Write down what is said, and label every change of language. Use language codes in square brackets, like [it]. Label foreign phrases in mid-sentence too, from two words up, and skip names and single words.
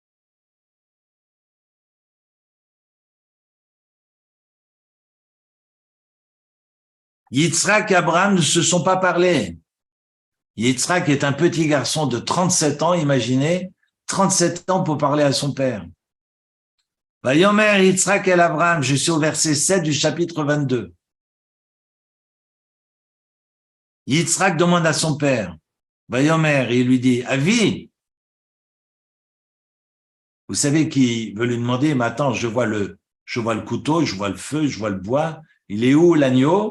[fr] Yitzhak et Abraham ne se sont pas parlé. Yitzhak est un petit garçon de 37 ans, imaginez, 37 ans pour parler à son père. [he] ויאמר יצחק אל אברהם, [fr] je suis au verset 7 du chapitre 22. Yitzhak demande à son père, Vayomer, il lui dit, Avi, vous savez qu'il veut lui demander, mais attends, je vois le couteau, je vois le feu, je vois le bois, il est où l'agneau?